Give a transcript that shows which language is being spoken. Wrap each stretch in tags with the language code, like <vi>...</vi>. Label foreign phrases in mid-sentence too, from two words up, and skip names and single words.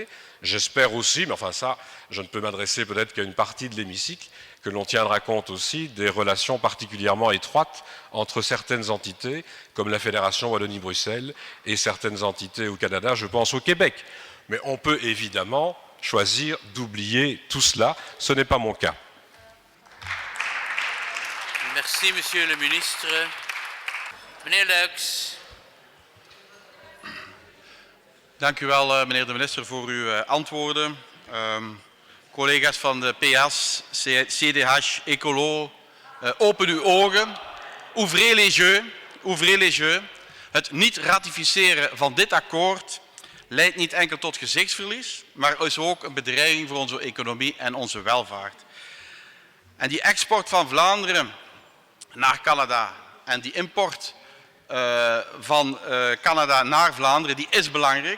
<fr>J'espère aussi, mais enfin ça, je ne peux m'adresser peut-être qu'à une partie de l'hémicycle, que l'on tiendra compte aussi des relations particulièrement étroites entre certaines entités, comme la Fédération Wallonie-Bruxelles, et certaines entités au Canada, je pense au Québec. Mais on peut évidemment choisir d'oublier tout cela. Ce n'est pas mon cas. Merci, Monsieur le ministre.</fr> <nl>Meneer Luyks. Dank u wel, meneer de minister, voor uw antwoorden. Collega's van de PS, CDH, Ecolo, open uw ogen.</nl> <fr>Ouvrez les yeux. Ouvrez les yeux.</fr> <nl>Het niet ratificeren van dit akkoord leidt niet enkel tot gezichtsverlies, maar is ook een bedreiging voor onze economie en onze welvaart. En die export van Vlaanderen naar Canada en die import van Canada naar Vlaanderen, die is belangrijk.</nl>